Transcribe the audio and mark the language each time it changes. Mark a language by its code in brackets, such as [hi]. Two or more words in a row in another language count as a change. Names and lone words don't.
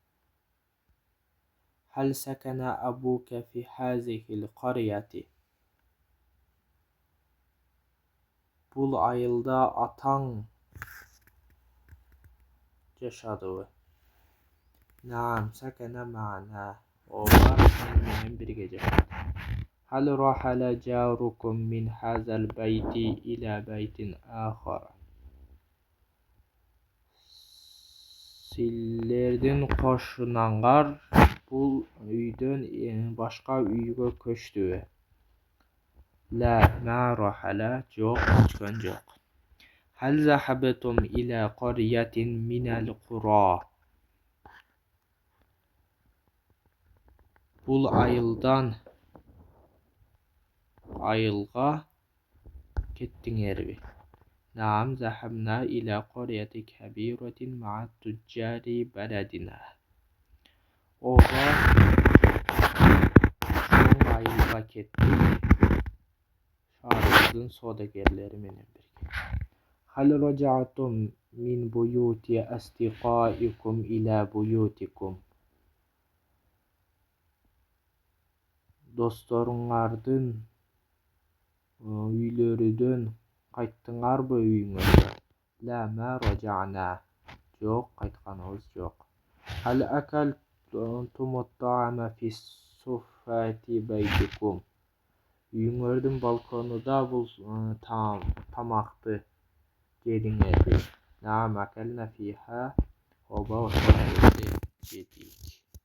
[ar] هل سكن أبوك في هذه القرية. [ky] Bul айылда атаң жашадыбы? [ar] نعم سكن معنا. [ky] Ооба менен бирге жашады. [ar] هل رحل جاركم من هذا البيت إلى بيت آخر. [ky] Sizlerдин кошунаңар бул үйдөн башка үйгө көчтүбү? [ar] لا ما رحل, [ky] жок, көчкөн жок. [ar] هل ذهبتم إلى قرية من القرى. [ky] Bul айылга кеттиңерби? [ar] نعم ذهبنا إلى قرية كبيرة مع تجار بلدنا. [ky] Ооба чоң айылга кеттик. Шаарыбыздын соодагерлери менен бирге. [ar] هل رجعتم من بيوت أصدقائكم إلى بيوتكم. [ky] Досторуңардын үйлөрүдөн кайттыңарбы үйүңөргө? [ar] لا ما رجعنا. [ky] Жок, кайтканыбыз жок. [ar] هل أكلتم الطعام في صفة بيتكم. [ky] Үйүңөрдүн балконунда бул тамакты жедиңерби? [ar] نعم أكلنا فيها. [ky] Ооба, ошол жерде жедик.